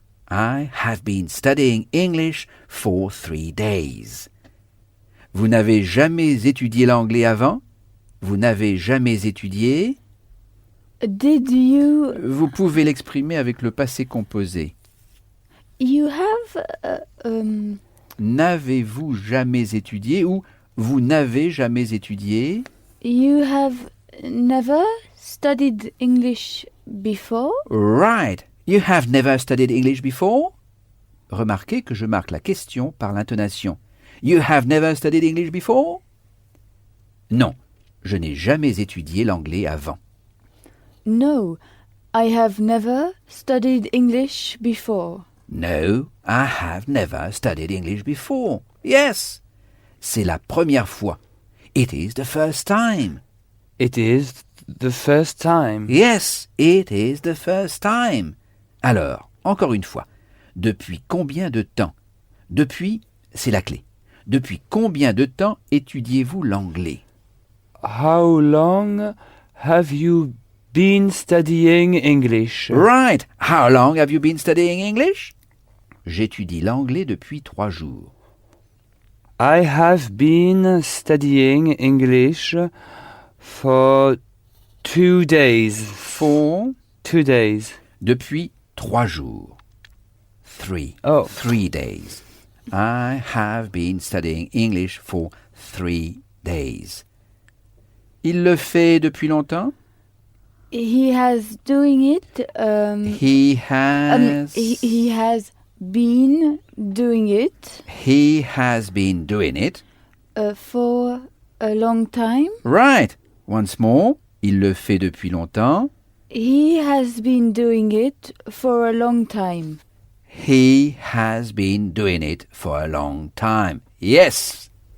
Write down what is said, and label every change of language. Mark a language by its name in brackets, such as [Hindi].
[English] I have been studying English for 3 days. [French] Vous n'avez jamais étudié l'anglais avant? Vous n'avez jamais étudié? [English] Did you? [French] Vous pouvez l'exprimer avec le passé composé. [English] You have. [French] N'avez-vous jamais étudié ou vous n'avez jamais étudié? [English] You have never studied English before? Right. You have never studied English before? [French] Remarquez que je marque la question par l'intonation. [English] You have never studied English before? [French] Non, je n'ai jamais étudié l'anglais avant. [English] No, I have never studied English before. No, I have never studied English before. [French] Yes, c'est la première fois. [English] It is the first time. It is the first time. Yes, it is the first time. [French] Alors, encore une fois, depuis combien de temps? Depuis, c'est la clé. Depuis combien de temps étudiez-vous l'anglais? [English] How long have you been studying English? Right. How long have you been studying English? [French] J'étudie l'anglais depuis 3 jours. [English] I have been studying English for 2 days. For 2 days. [French] Depuis 3 jours. 3. Oh. [English] 3 days. I have been studying English for 3 days. [French] Il le fait depuis longtemps? [English] He has doing it. He has. He has been doing it. He has been doing it. For a long time. Right. Once more. [French] Il le fait depuis longtemps. [English] He has been doing it for a long time. He has been doing it for a long time. Yes.